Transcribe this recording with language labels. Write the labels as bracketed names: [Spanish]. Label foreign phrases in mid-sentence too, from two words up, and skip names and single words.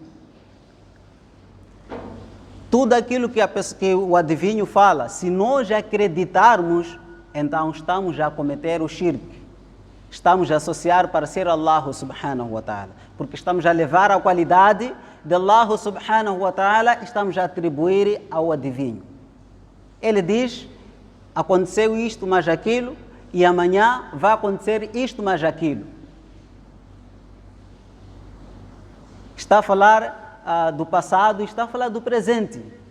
[Portuguese] Tudo aquilo que o adivinho fala, se nós acreditarmos, então estamos a cometer o shirk. Estamos a associar para ser [Arabic] الله سبحانه وتعالى. [Portuguese] Porque estamos a levar a qualidade de [Arabic] الله سبحانه وتعالى, [Portuguese] estamos a atribuir ao adivinho. Ele diz, aconteceu isto, mas aquilo, e amanhã vai acontecer isto mais aquilo. Está a falar do passado e está a falar do presente.